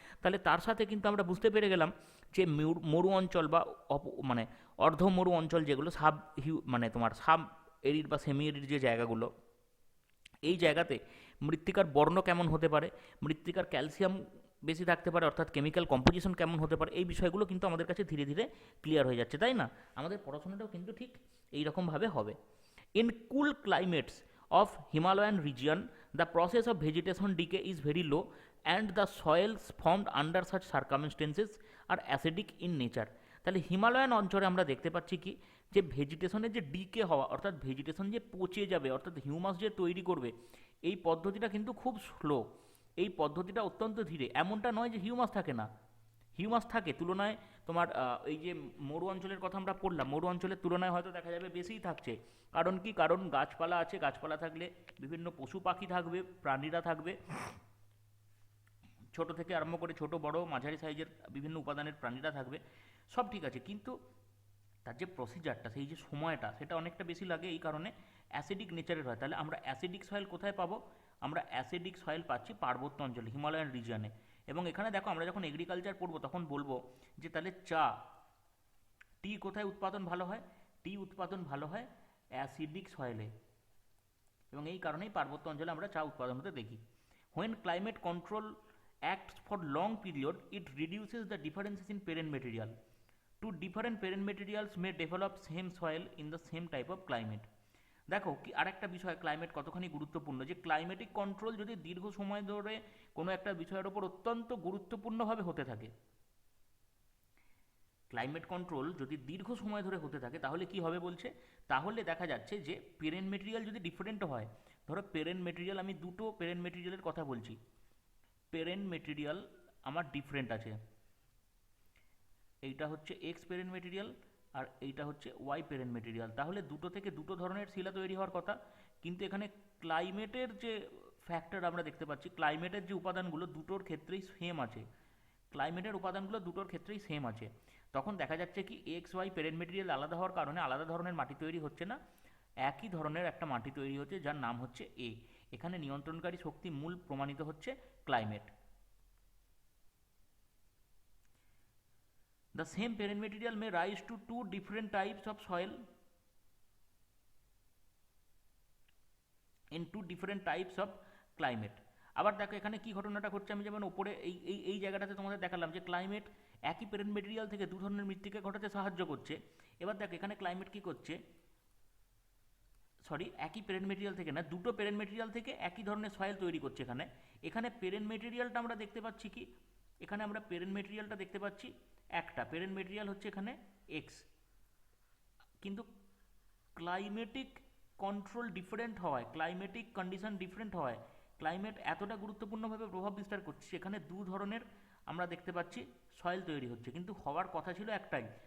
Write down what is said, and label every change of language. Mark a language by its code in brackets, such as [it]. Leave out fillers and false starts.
[bn] তাহলে তার সাথে কিন্তু আমরা বুঝতে পেরে গেলাম যে মরু অঞ্চল বা মানে অর্ধ মরু অঞ্চল, যেগুলো মানে তোমার সাব এরিড বা সেমি এরিড যে জায়গাগুলো, এই জায়গাতে মৃত্তিকার বর্ণ কেমন হতে পারে, মৃত্তিকার ক্যালসিয়াম বেশি থাকতে পারে, অর্থাৎ কেমিক্যাল কম্পোজিশন কেমন হতে পারে, এই বিষয়গুলো কিন্তু আমাদের কাছে ধীরে ধীরে ক্লিয়ার হয়ে যাচ্ছে, তাই না? আমাদের পড়াশোনাটাও কিন্তু ঠিক এইরকমভাবে হবে। [en] In cool climates of Himalayan region, the process of vegetation decay is very low and the soils formed under such circumstances are acidic in nature. [bn] তাহলে হিমালয়ান অঞ্চলে আমরা দেখতে পাচ্ছি কি, যে ভেজিটেশনের যে ডিকে হওয়া, অর্থাৎ ভেজিটেশন যে পচে যাবে, অর্থাৎ হিউমাস যে তৈরি করবে, এই পদ্ধতিটা কিন্তু খুব স্লো, এই পদ্ধতিটা অত্যন্ত ধীরে। এমনটা নয় যে হিউমাস থাকে না, হিউমাস থাকে, তুলনায় তোমার এই যে মরু অঞ্চলের কথা আমরা পড়লাম, মরু অঞ্চলের তুলনায় হয়তো দেখা যাবে বেশিই থাকছে। কারণ কি? কারণ গাছপালা আছে, গাছপালা থাকলে বিভিন্ন পশু পাখি থাকবে, প্রাণীরা থাকবে, ছোট থেকে আরম্ভ করে ছোট বড় মাঝারি সাইজের বিভিন্ন উপাদানের প্রাণীরা থাকবে, সব ঠিক আছে। কিন্তু তার যে প্রসিজারটা, সেই যে সময়টা, সেটা অনেকটা বেশি লাগে, এই কারণে অ্যাসিডিক নেচারের হয়। তাহলে আমরা অ্যাসিডিক সয়েল কোথায় পাবো? আমরা অ্যাসিডিক সয়েল পাচ্ছি পার্বত্য অঞ্চলে, হিমালয়ান রিজিয়নে। এবং এখানে দেখো, আমরা যখন এগ্রিকালচার পড়বো তখন বলবো যে তাহলে টি কোথায় উৎপাদন ভালো হয়? টি উৎপাদন ভালো হয় অ্যাসিডিক সয়েলে, এবং এই কারণেই পার্বত্য অঞ্চলে আমরা চা উৎপাদন হতে দেখি। [en] When climate control acts for long period, it reduces the differences in parent material. Two different parent materials may develop same soil in the same type of climate. [bn] দেখো কি আরেকটা বিষয়, ক্লাইমেট কতখানি গুরুত্বপূর্ণ, যে ক্লাইমেটিক কন্ট্রোল যদি দীর্ঘ সময় ধরে কোনো একটা বিষয়ের ওপর অত্যন্ত গুরুত্বপূর্ণভাবে হতে থাকে, ক্লাইমেট কন্ট্রোল যদি দীর্ঘ সময় ধরে হতে থাকে, তাহলে কি হবে বলছে? তাহলে দেখা যাচ্ছে যে পেরেন্ট মেটেরিয়াল যদি ডিফারেন্ট হয়, ধরো পেরেন্ট মেটেরিয়াল, আমি দুটো পেরেন্ট মেটেরিয়ালের কথা বলছি, পেরেন্ট মেটেরিয়াল আমার ডিফারেন্ট আছে, এইটা হচ্ছে এক্স পেরেন্ট মেটেরিয়াল আর এইটা হচ্ছে ওয়াই পেরেন্ট মেটেরিয়াল। তাহলে দুটো থেকে দুটো ধরনের শিলা তৈরি হওয়ার কথা, কিন্তু এখানে ক্লাইমেটের যে ফ্যাক্টর আমরা দেখতে পাচ্ছি, ক্লাইমেটের যে উপাদানগুলো দুটোর ক্ষেত্রেই সেম আছে, ক্লাইমেটের উপাদানগুলো দুটোর ক্ষেত্রেই সেম আছে। তখন দেখা যাচ্ছে কি এক্স ওয়াই পেরেন্ট মেটেরিয়াল আলাদা হওয়ার কারণে আলাদা ধরনের মাটি তৈরি হচ্ছে না, একই ধরনের একটা মাটি তৈরি হচ্ছে যার নাম হচ্ছে এ। এখানে নিয়ন্ত্রণকারী শক্তি মূল প্রমাণিত হচ্ছে climate. [en] The same parent material may rise to two different types of soil in two different types of climate. [bn] আবার দেখো এখানে কি ঘটনাটা ঘটছে, আমি যেমন উপরে এই এই এই জায়গাটাতে তোমাদের দেখালাম যে ক্লাইমেট একই প্যারেন্ট মেটেরিয়াল থেকে দু ধরনের মৃত্তিকা ঘটাতে সাহায্য করছে। এবার দেখো এখানে ক্লাইমেট কি করছে, সরি, একই প্যারেন্ট মেটেরিয়াল থেকে না, দুটো প্যারেন্ট মেটেরিয়াল থেকে একই ধরনের সয়েল তৈরি করছে। এখানে এখানে প্যারেন্ট মেটেরিয়ালটা আমরা দেখতে পাচ্ছি কি, এখানে আমরা প্যারেন্ট মেটেরিয়ালটা দেখতে পাচ্ছি একটা, প্যারেন্ট মেটেরিয়াল হচ্ছে এখানে এক্স, কিন্তু ক্লাইমেটিক কন্ট্রোল ডিফারেন্ট হওয়ায়, ক্লাইমেটিক কন্ডিশন ডিফারেন্ট হওয়ায়, ক্লাইমেট এতটা গুরুত্বপূর্ণভাবে প্রভাব বিস্তার করছে, সেখানে দু ধরনের আমরা দেখতে পাচ্ছি সয়েল তৈরি হচ্ছে, কিন্তু হওয়ার কথা ছিল একটাই।